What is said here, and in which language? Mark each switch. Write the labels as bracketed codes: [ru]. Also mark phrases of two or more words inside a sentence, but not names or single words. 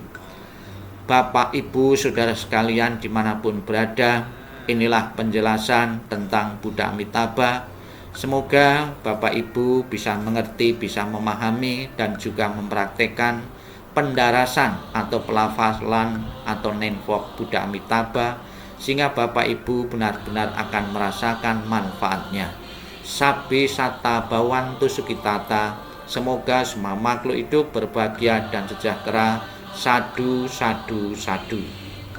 [id] Bapak, Ibu, Saudara sekalian dimanapun berada, inilah penjelasan tentang Buddha Amitabha. Semoga Bapak Ibu bisa mengerti, bisa memahami dan juga mempraktekkan pendarasan atau pelafalan atau nenvok Buddha Amitabha, sehingga Bapak Ibu benar-benar akan merasakan manfaatnya. [pi] Sabbe satta bhavantu sukhitata. [id] Semoga semua makhluk hidup berbahagia dan sejahtera. [pi] Sadu, sadu, sadu.